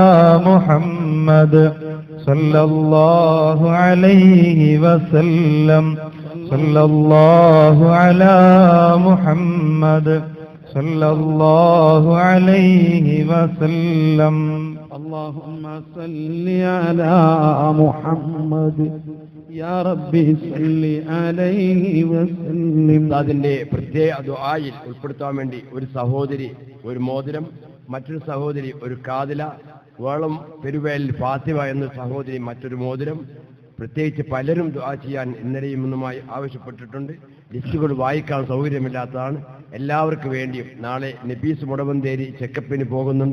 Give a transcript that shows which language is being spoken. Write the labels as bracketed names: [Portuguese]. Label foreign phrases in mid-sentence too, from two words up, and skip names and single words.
[Arabic] محمد صلى الله عليه وسلم صلى الله على محمد صلى الله عليه وسلم اللهم صل على محمد يا ربي صل عليه وسلم. [Malayalam] അതിന്റെ പ്രത്യേക ദുആയിൽ ഉൾപ്പെടുത്താൻ വേണ്ടി ഒരു സഹോദരി ഒരു മോതിരം, മറ്റൊരു സഹോദരി ഒരു കാതില, വേളം പെരുവേൽ ഫാത്തിമ എന്ന സഹോദരി മറ്റൊരു മോതിരം, പ്രത്യേകിച്ച് പലരും ദുആ ചെയ്യാൻ ഇന്നലെയും ഇന്നുമായി ആവശ്യപ്പെട്ടിട്ടുണ്ട്. ലിസ്റ്റുകൾ വായിക്കാൻ സൗകര്യമില്ലാത്തതാണ്. എല്ലാവർക്കും വേണ്ടിയും നാളെ നബീസ് മുടവന്തേരി ചെക്കപ്പിന് പോകുന്നുണ്ട്.